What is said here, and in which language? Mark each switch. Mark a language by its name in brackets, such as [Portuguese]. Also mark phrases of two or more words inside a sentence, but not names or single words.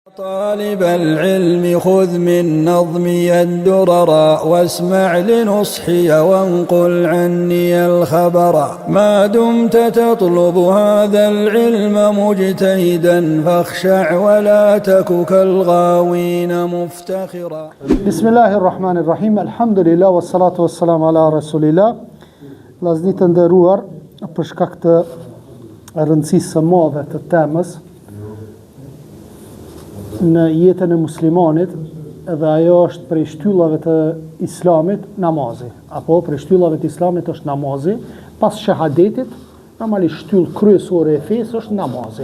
[Arabic] طالب العلم خذ من نظمي الدرر واسمع لنصحي وانقل عني الخبر ما دمت تطلب هذا العلم مجتهدا فاخشع ولا تك كالغاوين مفتخرا. بسم الله الرحمن الرحيم. الحمد لله والصلاة والسلام على رسول الله. [Albanian] Vllazërit të nderuar, për shkak të rëndësisë së madhe të temës në jetën e muslimanit, edhe ajo është prej shtyllave të islamit namazi, apo prej shtyllave të islamit është namazi, pas shahadetit, normalisht shtyllë kryesore e fesë është namazi.